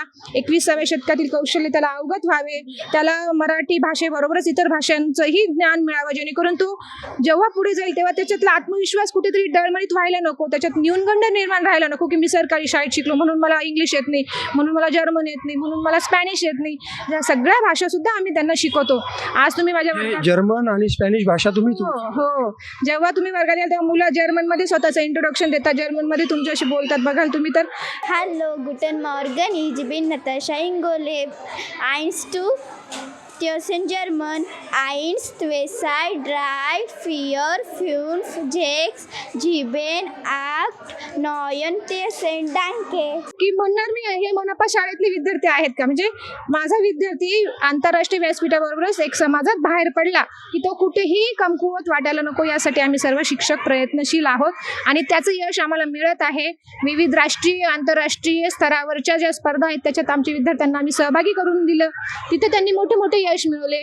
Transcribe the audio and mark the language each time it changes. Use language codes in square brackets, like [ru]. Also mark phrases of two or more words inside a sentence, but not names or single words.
[mr] 21व्या शतकातील कौशल्य त्याला अवगत व्हावे, त्याला मराठी भाषेबरोबरच इतर भाषांचंही ज्ञान मिळावं, जेणेकरून तो जेव्हा पुढे जाईल तेव्हा त्याच्यातला आत्मविश्वास कुठेतरी डळमळीत व्हायला नको, त्याच्यात न्यूनगंड निर्माण राहायला नको की मी सरकारी शाळेत शिकलो म्हणून मला इंग्लिश येत नाही, म्हणून मला जर्मन येत नाही, म्हणून मला स्पॅनिश येत नाही. या सगळ्या भाषा सुद्धा आम्ही त्यांना शिकवतो. आज तुम्ही माझ्या वर्गात जर्मन आणि स्पॅनिश भाषा तुम्ही हो, जेव्हा तुम्ही वर्गात याल तेव्हा मुलं जर्मनमध्ये स्वतःचं इंट्रोडक्शन देतात, जर्मनमध्ये तुमच्याशी बोलतात. बघाल तुम्ही तर [de] Hallo, guten Morgen, ich bin Natascha Ingole. 1, 2, Tiosen German. 1, 2, 3, 4, 5, 6, 7, 8, 9, 10. Danke. [mr] की म्हणणार मी हे मनपा शाळेतले विद्यार्थी आहेत का, म्हणजे माझा विद्यार्थी आंतरराष्ट्रीय व्यासपीठाबरोबरच एक समाजात बाहेर पडला की तो कुठेही कमकुवत वाटायला नको, यासाठी आम्ही सर्व शिक्षक प्रयत्नशील आहोत आणि त्याचं यश आम्हाला मिळत आहे. विविध राष्ट्रीय आंतरराष्ट्रीय स्तरावरच्या ज्या स्पर्धा आहेत त्याच्यात आमच्या विद्यार्थ्यांना आम्ही सहभागी करून दिलं, तिथे त्यांनी मोठे मोठे यश मिळवले.